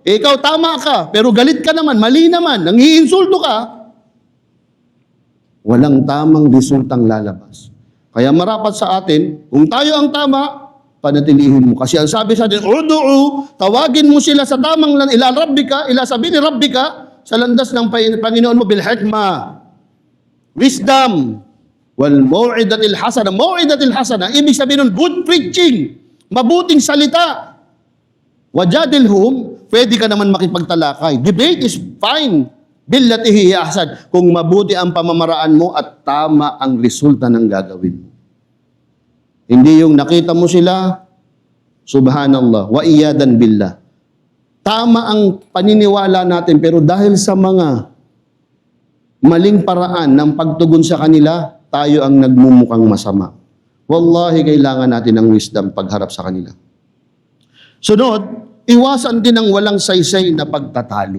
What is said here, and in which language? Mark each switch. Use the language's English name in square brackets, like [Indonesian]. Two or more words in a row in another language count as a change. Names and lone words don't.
[Filipino] Eh, ikaw tama ka, pero galit ka naman, mali naman, nangiinsulto ka. Walang tamang resultang lalabas. Kaya marapat sa atin, kung tayo ang tama, panatilihin mo. Kasi ang sabi sa atin, ud'u, tawagin mo sila sa tamang [Arabic] إلى ربك إلى سبيل ربك, [Filipino] sa landas ng Panginoon mo [Arabic] بالحكمة, [Filipino] wisdom, [Arabic] والموعظة الحسنة. موعظة الحسنة, [Filipino] ibig sabihin nun, [English] good preaching, [Filipino] mabuting salita. Wajadilhum, pwede ka naman makipagtalakay. [English] Debate is fine. [Arabic] بالتي هي أحسن, [Filipino] kung mabuti ang pamamaraan mo at tama ang resulta ng gagawin mo. Hindi yung nakita mo sila, [Arabic] سبحان الله والعياذ بالله. [Filipino] Tama ang paniniwala natin, pero dahil sa mga maling paraan ng pagtugon sa kanila, tayo ang nagmumukhang masama. Wallahi, kailangan natin ng wisdom pagharap sa kanila. Sunod, Iwasan din ang walang saysay na pagtatalo.